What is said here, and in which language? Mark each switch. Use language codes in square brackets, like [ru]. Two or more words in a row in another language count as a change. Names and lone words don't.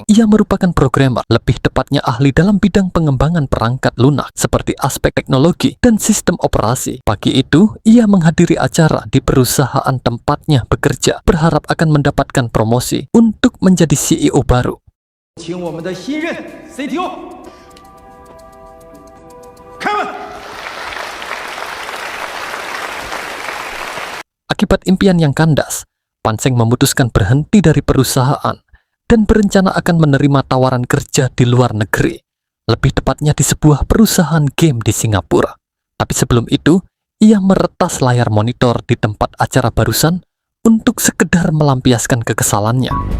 [id] Ia merupakan programmer, lebih tepatnya ahli dalam bidang pengembangan perangkat lunak seperti aspek teknologi dan sistem operasi. Pagi itu, ia menghadiri acara di perusahaan tempatnya bekerja, berharap akan mendapatkan promosi untuk menjadi CEO baru. [zh] 请我们的新任 CTO 开门。 [id] Akibat impian yang kandas, Pan Seng memutuskan berhenti dari perusahaan dan berencana akan menerima tawaran kerja di luar negeri, lebih tepatnya di sebuah perusahaan game di Singapura. Tapi sebelum itu, ia meretas layar monitor di tempat acara barusan untuk sekedar melampiaskan kekesalannya.